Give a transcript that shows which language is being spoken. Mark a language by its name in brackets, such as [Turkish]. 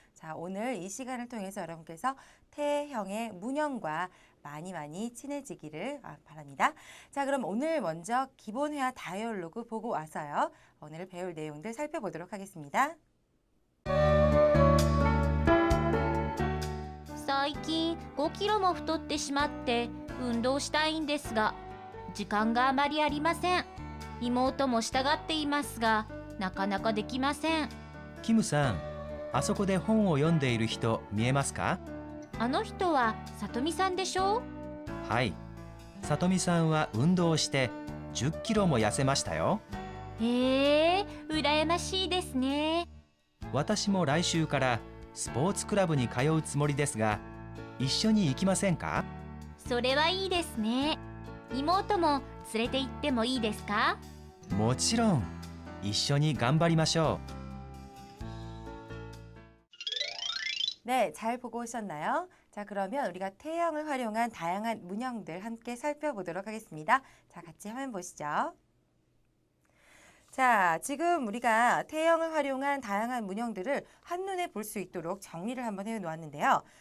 [Korean] 자, 오늘 이 시간을 통해서 여러분께서 태형의 문형과 많이 친해지기를 바랍니다. 자, 그럼 오늘 먼저 기본 회화 다이얼로그 보고 와서요. 오늘 배울 내용들 살펴보도록 하겠습니다. [Japanese] 最近5キロも太ってしまって運動したいんですが時間があまりありません。妹も従っていますがなかなかできません。キムさん、あそこで本を読んでいる人見えますか？あの人はさとみさんでしょう？はい。さとみさんは運動して10キロも痩せましたよ。へえ、羨ましいですね。私も来週からスポーツクラブに通うつもりですが、一緒に行きませんか？それはいいですね。妹も連れて行ってもいいですか？もちろん。一緒に頑張りましょう。 [Korean] 네, 잘 보고 오셨나요? 자, 그러면 우리가 태형을 활용한 다양한 문형들 함께 살펴보도록 하겠습니다. 자, 같이 화면 보시죠. 자, 지금 우리가 태형을 활용한 다양한 문형들을 한눈에 볼 수 있도록 정리를 한번 해놓았는데요.